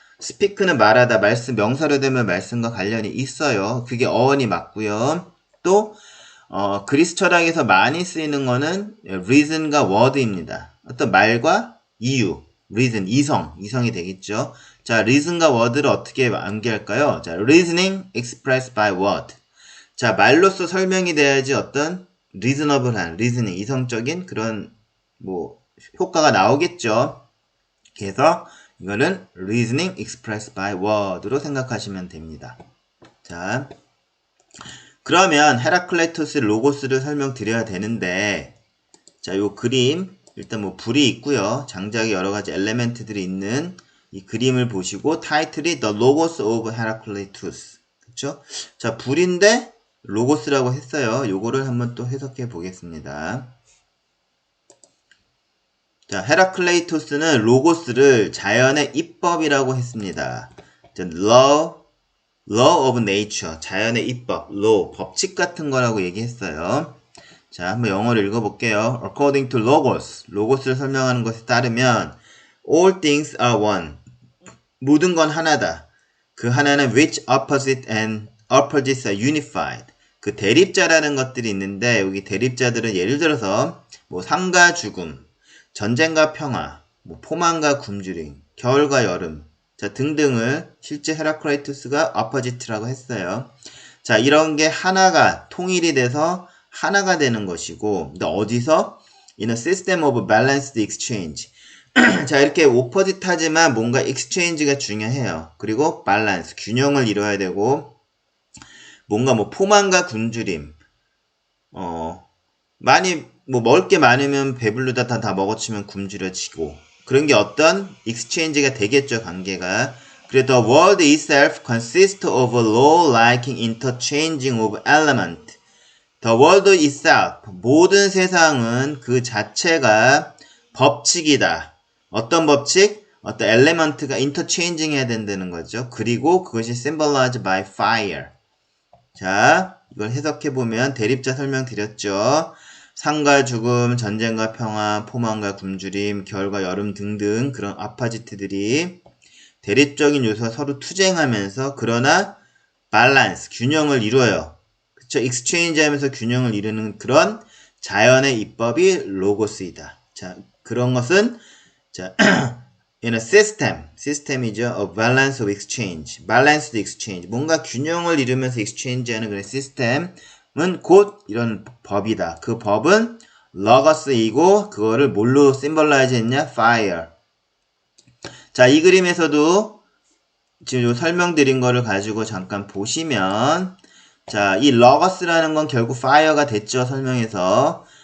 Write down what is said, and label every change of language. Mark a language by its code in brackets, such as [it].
[ko] speak는 말하다, 말씀, 명사로 되면 말씀과 관련이 있어요. 그게 어원이 맞고요. 또 그리스 철학에서 많이 쓰이는 거는 reason과 word입니다. 어떤 말과 이유, reason, 이성이 되겠죠. 자, reason과 word를 어떻게 암기할까요? [en] 자, reasoning expressed by word. [ko] 자, 말로써 설명이 돼야지 어떤 reasonable한, reasoning, 이성적인 그런 뭐 효과가 나오겠죠. 그래서 이거는 [en] reasoning expressed by word [ko] 로 생각하시면 됩니다. 자, 그러면 헤라클레이토스 로고스를 설명드려야 되는데, 자, 요 그림 일단 뭐 불이 있고요. 장작에 여러 가지 엘레멘트들이 있는 이 그림을 보시고 타이틀이 The Logos of Heracleitus. 그쵸? 자, 불인데 로고스라고 했어요. 요거를 한번 또 해석해 보겠습니다. 자, 헤라클레이토스는 로고스를 자연의 입법이라고 했습니다. 자, law law of nature, 자연의 입법, law, 법칙 같은 거라고 얘기했어요. 자, 한번 영어를 읽어볼게요. [en] According to logos, [ko] logos를 설명하는 것에 따르면 [en] all things are one, [ko] 모든 건 하나다. 그 하나는 [en] which opposites are unified. [ko] 그 대립자라는 것들이 있는데 여기 대립자들은 예를 들어서 뭐 삶과 죽음, 전쟁과 평화, 뭐 포만과 굶주림, 겨울과 여름, 자 등등을 실제 헤라클레이투스가 opposite라고 했어요. 자 이런 게 하나가 통일이 돼서 하나가 되는 것이고, 근데 어디서? [en] In a system of balanced exchange. [ko] 자 이렇게 오퍼짓하지만 뭔가 exchange가 중요해요. 그리고 밸런스, 균형을 이뤄야 되고, 뭔가 뭐 포만과 굶주림, 많이 뭐 먹을 게 많으면 배부르다 다 먹어치면 굶주려지고, 그런 게 어떤 exchange가 되겠죠, 관계가. [en] 그래서 the world itself consists of a law-like interchanging of elements. The world itself, [ko] 모든 세상은 그 자체가 법칙이다. 어떤 법칙? 어떤 엘레먼트가 interchanging 해야 된다는 거죠. 그리고 그것이 [en] symbolized by fire. [ko] 자, 이걸 해석해보면 대립자 설명드렸죠. 삶과 죽음, 전쟁과 평화, 포만과 굶주림, 겨울과 여름 등등 그런 아파지트들이 대립적인 요소가 서로 투쟁하면서 그러나 밸런스, 균형을 이루어요. 그쵸? 익스체인지 하면서 균형을 이루는 그런 자연의 입법이 로고스이다. 자, 그런 것은 자, [en] in a system, [ko] 시스템이죠. [en] A balance of exchange, balanced exchange. [ko] 뭔가 균형을 이루면서 exchange하는 그런 시스템은 곧 이런 법이다. 그 법은 로고스이고 그거를 뭘로 symbolize 했냐? [en] fire. [ko] 자, 이 그림에서도 지금 요 설명드린 거를 가지고 잠깐 보시면, 자, 이 로거스라는 건 결국 fire가 됐죠, 설명에서.